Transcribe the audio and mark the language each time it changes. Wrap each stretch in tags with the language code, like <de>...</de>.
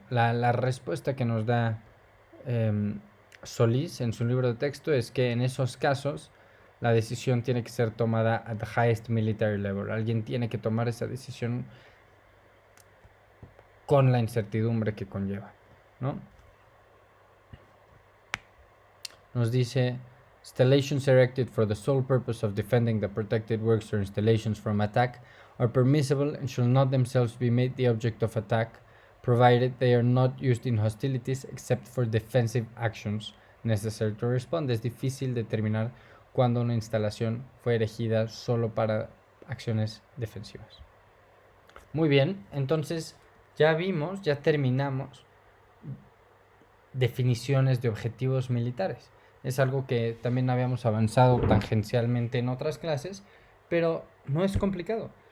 <es>La respuesta que nos da Solís en su libro de texto es que en esos casos la decisión tiene que ser tomada</es> <en>at the highest military level.</en> <es>Alguien tiene que tomar esa decisión con la incertidumbre que conlleva, ¿no? Nos dice:</es> <en>installations erected for the sole purpose of defending the protected works or installations from attack are permissible and shall not themselves be made the object of attack, provided they are not used in hostilities except for defensive actions necessary to respond.</en> <es>Es difícil determinar cuándo una instalación fue erigida solo para acciones defensivas. Muy bien, entonces ya vimos, ya terminamos definiciones de objetivos militares. Es algo que también habíamos avanzado tangencialmente en otras clases, pero no es complicado.</es>